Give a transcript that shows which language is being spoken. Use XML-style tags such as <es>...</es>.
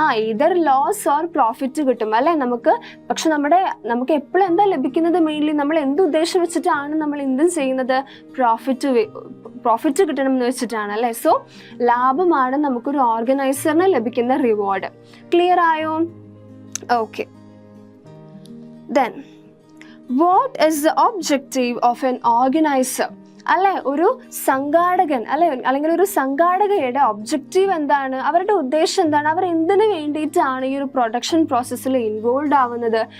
<ml>ഇതർ loss or profit കിട്ടും, അല്ലെ? പക്ഷെ നമുക്ക് എപ്പോഴും എന്താ ലഭിക്കുന്നത്? മെയിൻലി നമ്മൾ എന്ത് ഉദ്ദേശം വെച്ചിട്ടാണ് നമ്മൾ എന്തും ചെയ്യുന്നത്? പ്രോഫിറ്റ് കിട്ടണം എന്ന് വെച്ചിട്ടാണ്, അല്ലെ? സോ ലാഭമാണ് നമുക്കൊരു ഓർഗനൈസറിന് ലഭിക്കുന്ന റിവാർഡ്. ക്ലിയർ ആയോ? Okay.</ml> <en>Then what is the objective of an organizer?</en> <ml>അല്ലെ, ഒരു സംഘാടകൻ അല്ലെങ്കിൽ ഒരു സംഘാടകയുടെ ഒബ്ജക്റ്റീവ് എന്താണ്? അവരുടെ ഉദ്ദേശം എന്താണ്? അവർ എന്തിനു വേണ്ടിയിട്ടാണ് ഈ ഒരു പ്രൊഡക്ഷൻ പ്രോസസ്സിൽ ഇൻവോൾവ് ആവുന്നത്?</ml>